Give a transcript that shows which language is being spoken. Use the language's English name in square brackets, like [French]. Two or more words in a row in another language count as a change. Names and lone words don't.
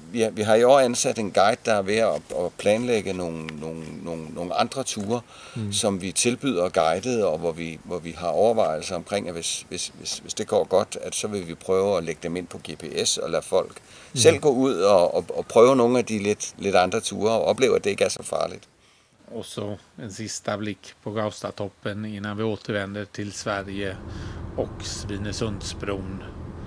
[Danish] Vi har i år ansat en guide, der er ved at planlægge nogle andre ture, som vi tilbyder guidet, og hvor vi har overvejelser omkring, at hvis det går godt, at så vil vi prøve at lægge dem ind på GPS og lade folk selv gå ud og prøve nogle af de lidt andre ture og opleve, at det ikke er så farligt. [Swedish] Och så en sista blick på Gaustatoppen innan vi återvänder till Sverige och Svinesundsbron.